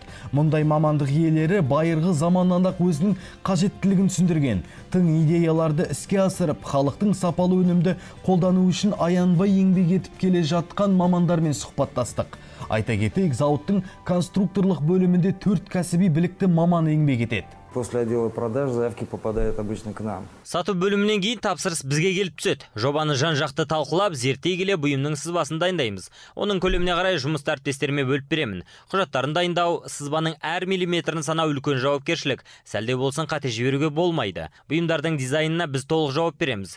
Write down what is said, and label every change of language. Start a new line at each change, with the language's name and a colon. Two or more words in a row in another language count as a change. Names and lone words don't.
Kazakh: Мұндай мамандық иелері байырғы заманнан ақ өзінің қажеттілігін түсіндірген. Тың идеяларды іске асырып, халықтың сапалы өнімді қолдану үшін аянбай еңбек етіп келе жатқан мамандармен сұхбаттастық. Айта кетейік, зауыттың конструкторлық бөлімінде 4 кәсіби білікті маман еңбек етеді.
Russian: После отдела продаж заявки попадают обычно к нам.
Kazakh: Сату бөлімінен кейін тапсырыс бізге келіп түседі. Жобаны жан-жақты талқылап, зерттей келе бұйымның сызбасын дайындаймыз. Оның көлеміне қарай жұмысты әріптестеріме бөліп беремін. Құжаттарын дайындау, сызбаның әр миллиметрін санау үлкен жауапкершілік. Сәлде болсын қате жіберуге болмайды. Бұйымдардың дизайнына біз толық жауап береміз.